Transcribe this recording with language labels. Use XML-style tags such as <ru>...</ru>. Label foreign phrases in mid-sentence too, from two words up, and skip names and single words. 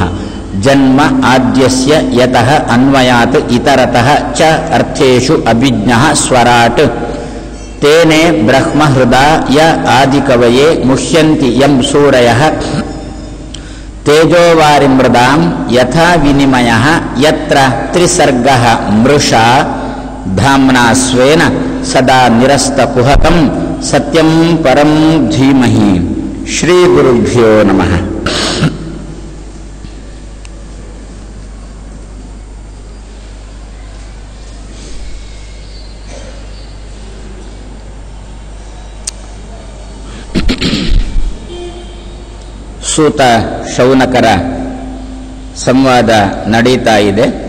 <sa>ಜನ್ಮ ಆದ್ಯಸ್ಯ ಯತಃ ಅನ್ವಯಾತ್ ಇತರತಃ ಚ ಅರ್ಥೇಷು ಅಭಿಜ್ಞಃ ಸ್ವರಾಟ್ ತೇನೆ ಬ್ರಹ್ಮಹೃದಯ ಆದಿಕವಯೇ ಮುಹ್ಯಂತಿ ಯಂ ಸೂರಯಃ ತೇಜೋವಾರಿಮೃದಾಂ ಯಥಾ ವಿನಿಮಯಃ ಯತ್ರ ತ್ರಿಸರ್ಗಃ ಮೃಷಾ ಧಾಮ್ನಾ ಸ್ವೇನ ಸದಾ ನಿರಸ್ತಕುಹಕಂ ಸತ್ಯಂ ಪರಂ ಧೀಮಹಿ. ಶ್ರೀ ಗುರುಭ್ಯೋ ನಮಃ.</sa> <kn>ಸೂತ ಶೌನಕರ ಸಂವಾದ ನಡೀತಾ ಇದೆ.</kn>